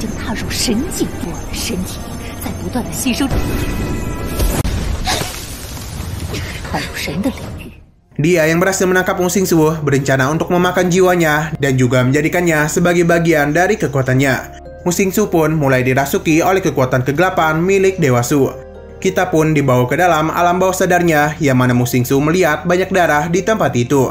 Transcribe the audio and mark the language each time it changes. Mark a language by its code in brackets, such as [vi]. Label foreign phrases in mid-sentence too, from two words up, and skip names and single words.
[zh] 踏入神境，我的身体在不断的吸收，踏入神的领域。 [id] Dia yang berhasil menangkap Mu Xingsu berencana untuk memakan jiwanya dan juga menjadikannya sebagai bagian dari kekuatannya. Mu Xingsu pun mulai dirasuki oleh kekuatan kegelapan milik Dewa Su. Kita pun dibawa ke dalam alam bawah sadarnya yang mana Mu Xingsu melihat banyak darah di tempat itu.